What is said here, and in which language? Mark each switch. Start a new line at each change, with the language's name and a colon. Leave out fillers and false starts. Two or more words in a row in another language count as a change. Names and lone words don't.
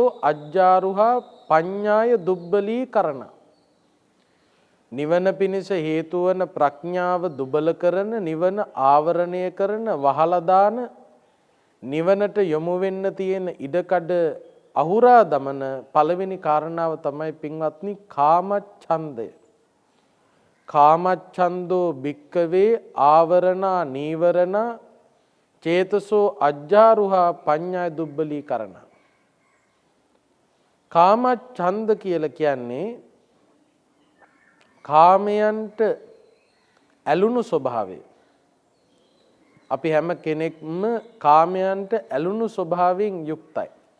Pali: අජ්ජාරුහා පඤ්ඤාය දුබ්බලී
Sinhala: කරන නිවන පිණිස හේතු වන ප්‍රඥාව දුබල කරන නිවන ආවරණය කරන වහලා දාන නිවනට යොමු වෙන්න තියෙන ඉඩකඩ අහුරා දමන පළවෙනි කාරණාව තමයි පින්වත්නි කාමච්ඡන්දය.
Pali: කාමච්ඡන්தோ භික්කවේ ආවරණා නීවරණා චේතසෝ අජ්ජාරුහා පඤ්ඤාය දුබ්බලී කරන.
Sinhala: කාමච්ඡන්ද කියලා කියන්නේ කාමයන්ට ඇලුණු ස්වභාවය. අපි හැම කෙනෙක්ම කාමයන්ට ඇලුණු ස්වභාවයෙන් යුක්තයි.